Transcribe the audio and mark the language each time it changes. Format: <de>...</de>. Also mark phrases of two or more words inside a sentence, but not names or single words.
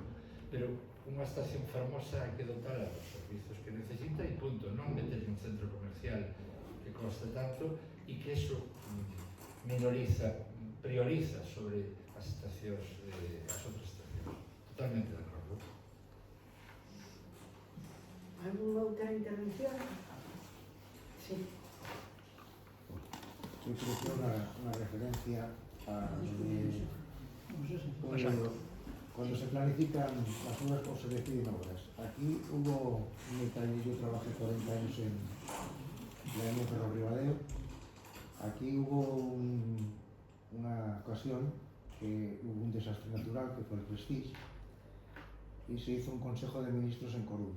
<gl>Pero unha estación fermosa hai que dotar a los servizos que necesita e punto, non meter un centro comercial que costa tanto e que eso prioriza sobre as estacións, as outras estacións. Totalmente de acordo. ¿Alguna outra intervención?</gl> <es>Sí. Yo creo que una referencia a cuando se planifican las obras o se deciden obras. Aquí hubo un detalle, yo trabajé 40 años en la línea Ferro Ribadeo. Aquí hubo una ocasión que hubo un desastre natural que fue el Prestige y se hizo un consejo de ministros en Coruña.</es>